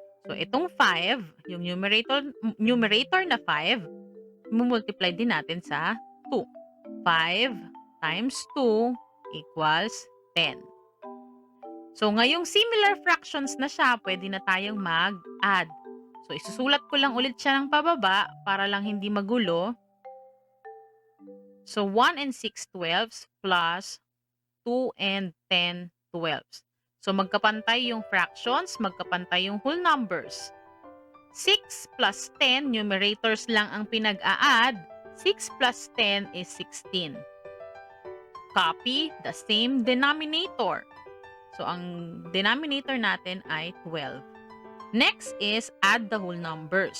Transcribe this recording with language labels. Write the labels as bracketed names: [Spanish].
[Filipino] So, itong 5, yung numerator na 5, multiply din natin sa 2. [English] 5 times 2 equals 10. [Filipino] So, ngayong similar fractions na siya, pwede na tayong mag-add. So, isusulat ko lang ulit siya ng pababa para lang hindi magulo. [English] So, 1 and 6 twelfths plus 2 and 10 twelfths. [Filipino] So, magkapantay yung fractions, magkapantay yung whole numbers. [English] 6 plus 10, [Filipino] numerators lang ang pinag-a-add. [English] 6 plus 10 is 16. Copy the same denominator. [Filipino] So, ang denominator natin ay 12. [English] Next is add the whole numbers.